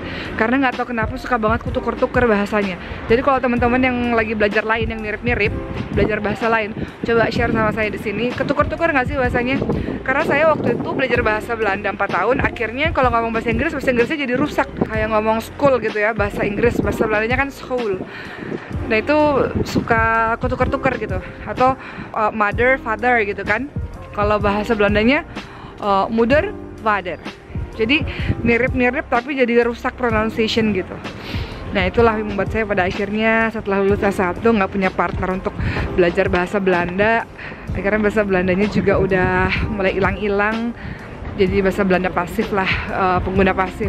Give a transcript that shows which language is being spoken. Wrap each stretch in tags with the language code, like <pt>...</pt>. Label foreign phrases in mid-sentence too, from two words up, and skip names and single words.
<id>Karena nggak tahu kenapa suka banget kutuker-tuker bahasanya. Jadi kalau teman-teman yang lagi belajar lain yang mirip-mirip, belajar bahasa lain, coba share sama saya di sini. Ketuker-tuker nggak sih bahasanya? Karena saya waktu itu belajar bahasa Belanda 4 tahun, akhirnya kalau ngomong bahasa Inggrisnya jadi rusak. Kayak ngomong school gitu ya, bahasa Inggris, bahasa Belandanya kan school. Nah itu suka kutuker-tuker gitu. Atau</id> <en>mother, father</en> <id>gitu kan. Kalau bahasa Belandanya</id> <nl>moeder, vader.</nl> <id>Jadi mirip-mirip tapi jadi rusak pronunciation gitu. Nah itulah yang membuat saya pada akhirnya setelah lulus S1 nggak punya partner untuk belajar bahasa Belanda. Akhirnya bahasa Belandanya juga udah mulai hilang-hilang. Jadi bahasa Belanda pasif lah, pengguna pasif.</id>